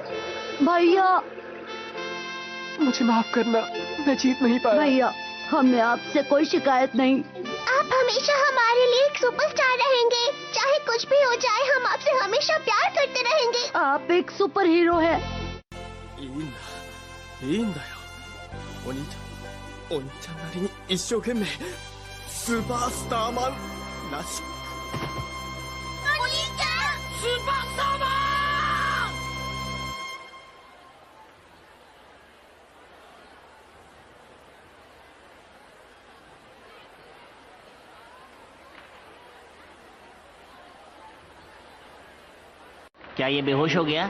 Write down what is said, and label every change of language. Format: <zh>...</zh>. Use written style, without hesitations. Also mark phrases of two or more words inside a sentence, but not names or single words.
<hi>भैया, मुझे माफ करना, मैं जीत नहीं पाया। भैया, हमने आपसे कोई शिकायत नहीं। आप हमेशा हमारे लिए एक सुपरस्टार रहेंगे। चाहे कुछ भी हो जाए, हम आपसे हमेशा प्यार करते रहेंगे। आप एक</hi> <en>super hero</en> <hi>है।</hi> <ja>いいんだよ。お兄ちゃんなりに一生懸命スーパースターマンらしい。お兄ちゃん、スーパースターマン。</ja> <hi>क्या ये बेहोश हो गया?</hi>